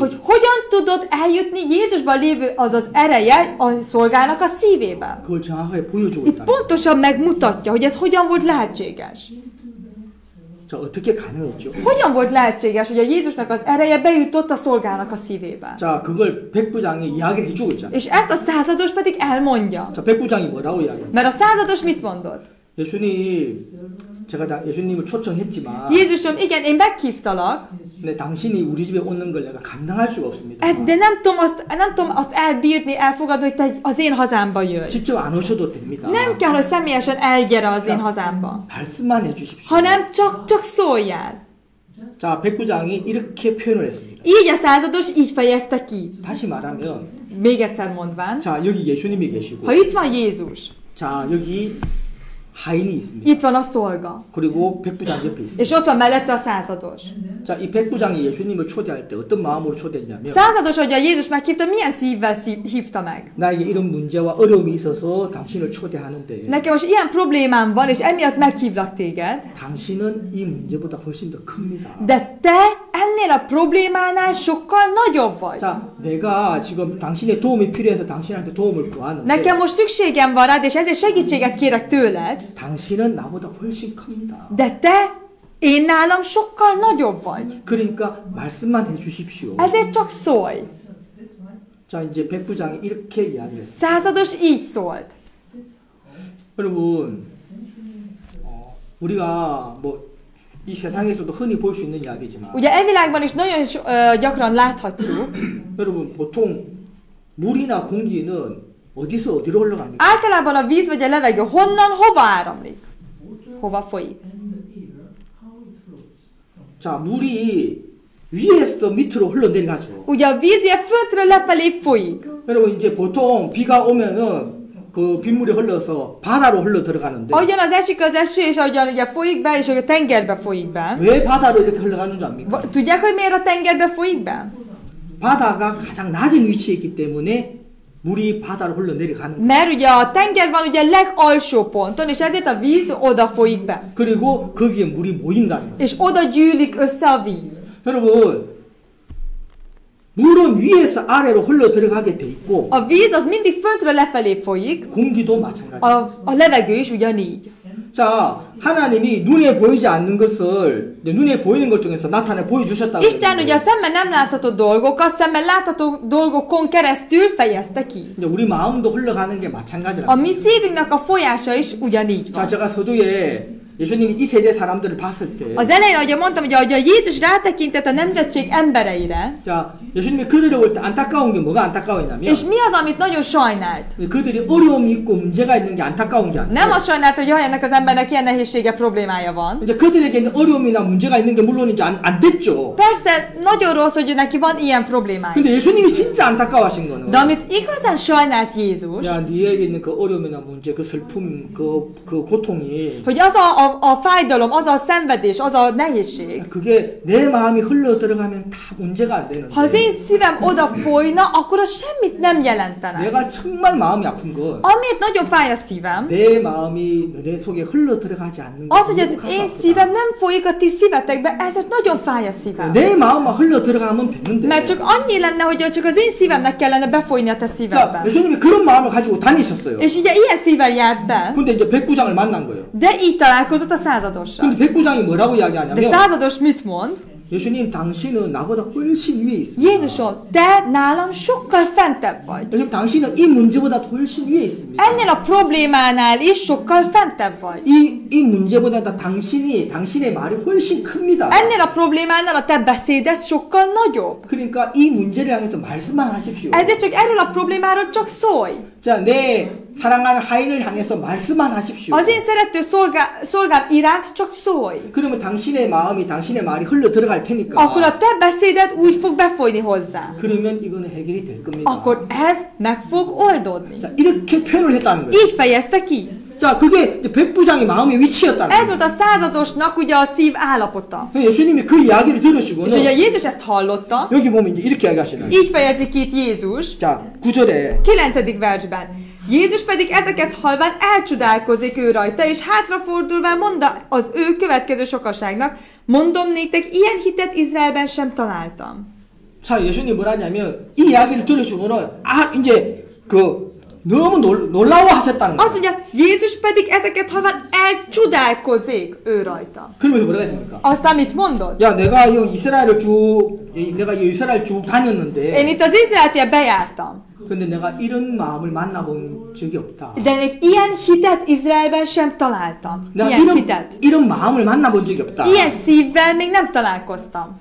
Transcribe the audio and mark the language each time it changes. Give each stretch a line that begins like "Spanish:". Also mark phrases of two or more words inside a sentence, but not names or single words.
Hungarian: Hogy hogyan tudott eljutni Jézusban lévő az az ereje a szolgának a szívébe.
Korean: 그걸 정확하게 보여주고
Hungarian: Itt
Korean: 있다.
Hungarian: pontosan megmutatja, hogy ez hogyan volt lehetséges.
Korean: 자, 어떻게 가능했죠?
Hungarian: Hogyan volt lehetséges, hogy a Jézusnak az ereje bejutott a szolgának a szívébe.
Korean: 자, 그걸 백부장이 이야기를 해주고 있잖아요.
Hungarian: És ezt a százados pedig elmondja.
Korean: 자, 백부장이 뭐라고 이야기합니까?
Hungarian: Mert a százados mit mondott?
Korean: 제가 예수님을 초청했지만
Hungarian: Jézusom, igen, én meghívtalak,
Korean: 근데 당신이 우리 집에 오는 걸 내가 감당할 수가 없습니다.
Hungarian: de nem tudom azt elbírni, elfogadni, hogy te az én hazámba jöjj.
Korean: 직접 안 오셔도 됩니다.
Hungarian: Nem kell, hogy személyesen elgyere az én hazámba,
Korean: 말씀만 해주십시오.
Hungarian: hanem csak szóljál.
Korean: 자, 백부장이 이렇게 표현을 했습니다.
Hungarian: Így a százados így fejezte ki.
Korean: 다시 말하면
Hungarian: Még egyszer mondván,
Korean: 자, 여기 예수님이 계시고
Hungarian: ha itt van Jézus,
Korean: 자, 여기 하인이 있습니다.
Hungarian: Itt van a szolga.
Korean: 그리고 백부장 옆에 있습니다.
Hungarian: És ott van mellette a százados.
Korean: 자, 이 백부장이 예수님을 초대할 때 어떤 마음으로 초대했냐면
Hungarian: Százados, hogy a Jézus meghívta, milyen szívvel hívta meg?
Korean: 나에게 이런 문제와 어려움이 있어서 당신을 초대하는데
Hungarian: Nekem most ilyen problémám van, és emiatt meghívlak téged,
Korean: 당신은 이 문제보다 훨씬 더 큽니다.
Hungarian: de te ennél a problémánál sokkal nagyobb vagy.
Korean: 자, 내가 지금 당신의 도움이 필요해서 당신한테 도움을 구하는데
Hungarian: Nekem most szükségem van rád, és ezért segítséget kérek tőled,
Korean: 당신은 나보다 훨씬 큽니다.
Hungarian: de te, én nálam sokkal nagyobb vagy.
Korean: 그러니까 말씀만 해주십시오.
Hungarian: Ezért csak szólj.
Korean: 자, 이제 백부장이 이렇게 이야기했어요.
Hungarian: Százados így szólt.
Korean: 여러분, 우리가 뭐 이 세상에서도 흔히 볼 수 있는 이야기지만
Hungarian: Ugye e világban is nagyon gyakran láthatjuk,
Korean: 여러분 보통 물이나 공기는 어디서 어디로 흘러갑니까?
Hungarian: általában a víz vagy a levegő honnan, hova áramlik? Hova folyik?
Korean: 자, 물이 위에서 밑으로 흘러내려가죠.
Hungarian: Ugye a víz ilyen föntről lefelé folyik.
Korean: 여러분 이제 보통 비가 오면은 그 빗물이 흘러서 바다로 흘러 들어가는데
Hungarian: Ahogyan az esik az eső, és ahogyan ugye folyik be, és a tengerbe folyik be.
Korean: 왜 바다로 이렇게 흘러가는 줄 압니까?
Hungarian: Tudják, hogy miért a tengerbe folyik be?
Korean: 바다가 가장 낮은 위치에 있기 때문에 물이 바다로 흘러 내려가는 거예요.
Hungarian: Mert ugye a tenger van ugye a legalsó ponton, és ezért a víz oda folyik be.
Korean: 그리고 거기에 물이 모인다는 거예요.
Hungarian: És oda gyűlik össze a víz.
Korean: 여러분 물은 위에서 아래로 흘러 들어가게 돼 있고
Hungarian: A víz az mindig föntről lefelé folyik,
Korean: 공기도 마찬가지예요.
Hungarian: a levegő is ugyanígy.
Korean: 자, 하나님이 눈에 보이지 않는 것을 눈에 보이는 것 중에서 나타내 보여주셨다고
Hungarian: Isten ugye a szemmel nem látható dolgokat, szemmel látható dolgokon keresztül fejezte ki.
Korean: 이제 우리 마음도 흘러가는 게 마찬가지라고.
Hungarian: A mi szívünknek a folyása is ugyanígy
Korean: 자,
Hungarian: van.
Korean: 제가 서두에 예수님이 이 세대 사람들을 봤을 때
Hungarian: Az elején, ahogy mondtam, hogy ahogy a Jézus rátekintett a nemzetség embereire,
Korean: 자, 예수님이 그들을 볼 때 안타까운 게 뭐가 안타까웠냐면
Hungarian: és mi az, amit nagyon sajnált?
Korean: 그들이 어려움이 있고 문제가 있는 게 안타까운 게
Hungarian: Nem
Korean: 아니에요.
Hungarian: azt sajnált, hogy jaj, ennek az embernek ilyen nehézsége, problémája van.
Korean: 이제 그들에게 있는 어려움이나 문제가 있는 게 물론 이제 안 됐죠.
Hungarian: Persze, nagyon rossz, hogy neki van ilyen problémája.
Korean: 근데 예수님이 진짜 안타까워하신 거는
Hungarian: De amit igazán sajnált Jézus,
Korean: 야, 네에게 있는 그 어려움이나 문제, 그 슬픔, 그 고통이
Hungarian: hogy az a fájdalom, az a szenvedés, az a nehézség,
Korean: 그게 내 마음이 흘러 들어가면 다 문제가 안 되는데
Hungarian: ha az én szívem oda folyna, akkor az semmit nem jelentene.
Korean: 내가 정말 마음이 아픈 건
Hungarian: Amiért nagyon fáj a szívem,
Korean: 내 마음이 너네 속에 흘러 들어가지 않는
Hungarian: az, hogy
Korean: 게
Hungarian: az
Korean: 너무
Hungarian: én
Korean: 가슴
Hungarian: szívem
Korean: 아프다.
Hungarian: nem folyik a ti szívetekbe, ezért nagyon fáj a szívem.
Korean: 내 마음만 흘러 들어가면 되는데
Hungarian: Mert csak annyi lenne, hogy csak az én szívemnek kellene befolyni a te
Korean: 자,
Hungarian: szívedbe.
Korean: 예수님이 그런 마음을 가지고 다니셨어요.
Hungarian: És ugye ilyen szívvel járt be,
Korean: 근데 이제 백부장을 만난 거예요.
Hungarian: de így találkozott a századossal.
Korean: 근데 백부장이 뭐라고
Hungarian: De
Korean: 이야기하냐면
Hungarian: százados mit mond?
Korean: 예수님 당신은 나보다 훨씬 위에 있습니다.
Hungarian: Jézusom, te nálam sokkal fentebb vagy.
Korean: 예수님 당신은 이 문제보다 훨씬 위에 있습니다.
Hungarian: Ennél a problémánál is sokkal fentebb vagy.
Korean: 이 문제보다 당신의 말이 훨씬 큽니다.
Hungarian: Ennél a problémánál a te beszéded sokkal nagyobb.
Korean: 그러니까 이 문제를 향해서 말씀만 하십시오.
Hungarian: Ezért csak erről a problémáról csak szólj.
Korean: 자, 내 사랑하는 하인을 향해서 말씀만 하십시오.
Hungarian: Az én szerető szolgám iránt csak szólj.
Korean: 그러면 당신의 말이 흘러 들어갈 테니까.
Hungarian: Akkor a te beszéded úgy fog befolyni hozzá.
Korean: 그러면 이거는 해결이 될 겁니다.
Hungarian: Akkor ez meg fog oldódni.
Korean: 자, 이렇게 표현을 했다는 거예요.
Hungarian: Így fejezte ki.
Korean: 자, 그게 이제 백부장의 마음의 위치였다는
Hungarian: Ez
Korean: 거예요.
Hungarian: volt a századosnak ugye a szív állapota.
Korean: 예수님이 그 이야기를 들으시고는
Hungarian: És ugye Jézus ezt hallotta,
Korean: 여기 보면 이제 이렇게 이야기하시나요?
Hungarian: így fejezi ki itt Jézus,
Korean: 자, 9절에
Hungarian: 9. versben. Jézus pedig ezeket halván elcsodálkozik ő rajta, és hátrafordulván mondta az ő következő sokaságnak, mondom néktek, ilyen hitet Izraelben sem találtam.
Korean: 자, 예수님이 뭐라냐면 이 이야기를 들으시고는 이제 너무 놀라워하셨다는
Hungarian: Azt
Korean: 거예요.
Hungarian: mondja, Jézus pedig ezeket halván elcsodálkozik ő rajta.
Korean: 그러면서 뭐라고 했습니까?
Hungarian: Aztán mit mondod?
Korean: 야, 내가 이 이스라엘 쭉 다녔는데
Hungarian: Én itt az Izraeltje bejártam,
Korean: 근데 내가 이런 마음을 만나본 적이 없다.
Hungarian: de még ilyen hitet Izraelben sem találtam.
Korean: 내가
Hungarian: Ilyen hitet.
Korean: 이런 마음을 만나본 적이 없다.
Hungarian: Ilyen szívvel még nem találkoztam.